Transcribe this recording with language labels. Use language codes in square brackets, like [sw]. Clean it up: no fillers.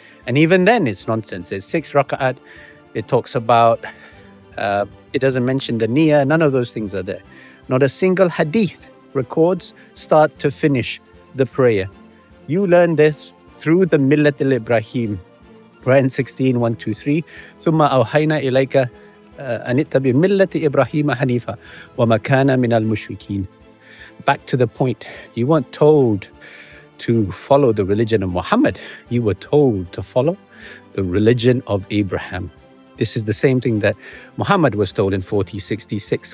[en] And even then, it's nonsense. It's 6 raka'at. It talks about, it doesn't mention the niyyah. None of those things are there. Not a single Hadith records start to finish the prayer. You learn this through the Millat al-Ibrahim. Quran 16:1-3. [ar] ثم أوحينا إليك أن اتبع ملة إبراهيم حنيفا وما كان من المشركين. [en] Back to the point. You weren't told to follow the religion of Muhammad. You were told to follow the religion of Abraham. This is the same thing that Muhammad was told in 40:66.